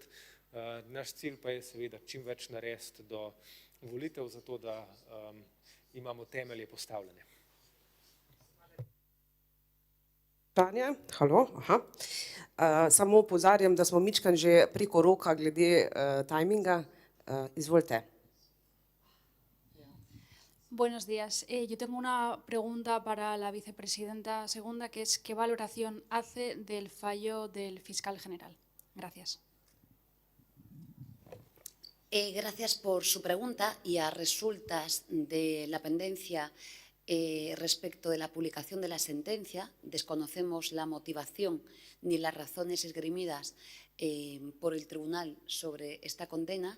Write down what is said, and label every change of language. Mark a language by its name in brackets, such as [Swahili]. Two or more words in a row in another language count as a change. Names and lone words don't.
[Slovenian] Naš cilj pa je seveda čim več narediti do volitev, zato da imamo temelje postavljene. Tanja, halo, aha. Samo opozarjam, da smo mičkan že preko roka glede tajminga. Izvolite. [Spanish] Buenos días. Yo tengo una pregunta para la vicepresidenta segunda, que es ¿qué valoración hace del fallo del fiscal general? Gracias. Gracias por su pregunta y a resultas de la pendencia respecto de la publicación de la sentencia, desconocemos la motivación ni las razones esgrimidas por el tribunal sobre esta condena.